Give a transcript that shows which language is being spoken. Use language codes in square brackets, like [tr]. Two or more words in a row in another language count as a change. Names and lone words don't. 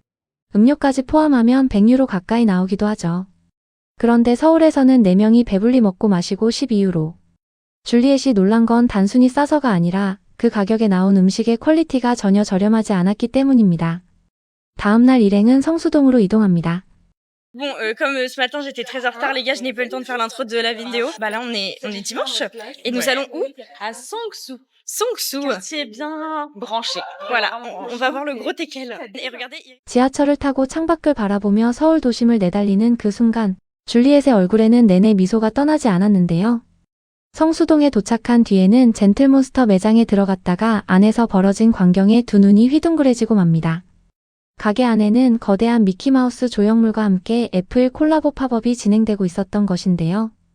[ko] 음료까지 포함하면 100유로 가까이 나오기도 하죠. 그런데 서울에서는 4명이 배불리 먹고 마시고 12유로. 줄리엣이 놀란 건 단순히 싸서가 아니라 그 가격에 나온 음식의 퀄리티가 전혀 저렴하지 않았기 때문입니다. 다음날 일행은 성수동으로 이동합니다. [fr] Bon, comme ce matin j'étais très en retard, les gars, je n'ai pas eu le temps de faire l'intro de la vidéo. Bah là, on est dimanche et nous allons où? À Songsu. Songsu. Quartier bien branché. Voilà, on va voir le gros teckel. Et regardez, [ko] 지하철을 타고 창밖을 바라보며 서울 도심을 내달리는 그 순간 줄리엣의 얼굴에는 내내 미소가 떠나지 않았는데요. 성수동에 도착한 뒤에는 젠틀몬스터 매장에 들어갔다가 안에서 벌어진 광경에 두 눈이 휘둥그레지고 맙니다. 가게 안에는 거대한 미키마우스 조형물과 함께 애플 콜라보 팝업이 진행되고 있었던 것인데요.